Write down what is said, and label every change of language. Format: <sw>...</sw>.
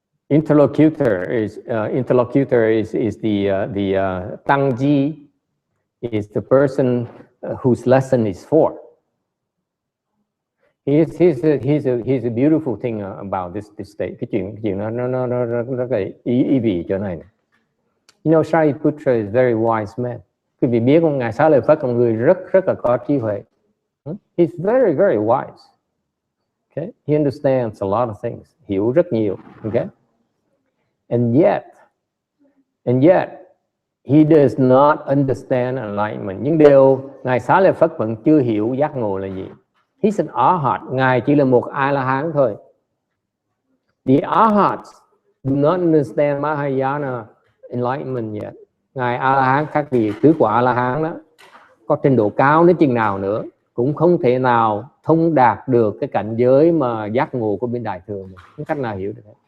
<en>Interlocutor is the Tangji, is the person whose lesson is for. Here's a beautiful thing about this state.</en> <vi>Cái chuyện nó rất là ý vị chỗ này.</vi> <en>You know, Shariputra is very wise man.</en> <vi>Quý vị biết ông ngài Xá Lợi Phất là một người rất là có trí huệ.</vi> <en>He's very, very wise. Okay, he understands a lot of things.</en> <vi>Hiểu rất nhiều.</vi> <en>Okay, and yet he does not understand enlightenment.</en> <vi>Nhưng điều ngài Xá Lợi Phất vẫn chưa hiểu giác ngộ là gì.</vi> <en>He's an arhat.</en> <vi>Ngài chỉ là một A-la-hán thôi.</vi> <en>The arhats, do not understand Mahayana enlightenment yet.</en> <vi>Ngài A-la-hán, các vị tứ quả A-la-hán đó, có trình độ cao đến chừng nào nữa cũng không thể nào thông đạt được cái cảnh giới mà giác ngộ của bên Đại Thừa, không cách nào hiểu được.</vi>